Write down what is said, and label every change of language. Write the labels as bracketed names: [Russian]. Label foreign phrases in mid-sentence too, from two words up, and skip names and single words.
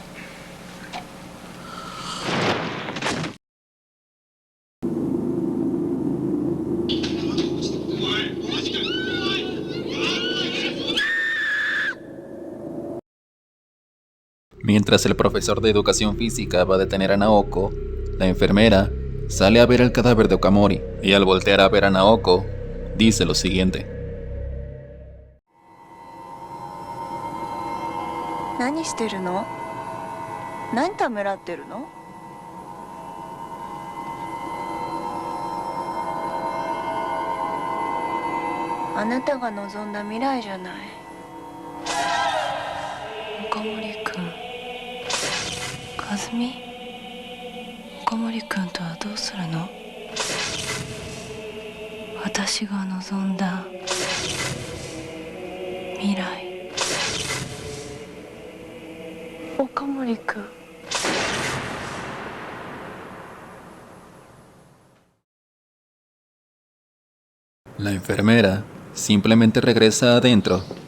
[Spanish] mientras el profesor de educación física va a detener a Naoko, la enfermera sale a ver el cadáver de Okamori y al voltear a ver a Naoko, dice lo siguiente. [Japanese] 何してるの？何ためらってるの？あなたが望んだ未来じゃない。岡森くん、和美、岡森くんとはどうするの？私が望んだ未来。岡森くん。 [Spanish] La enfermera simplemente regresa adentro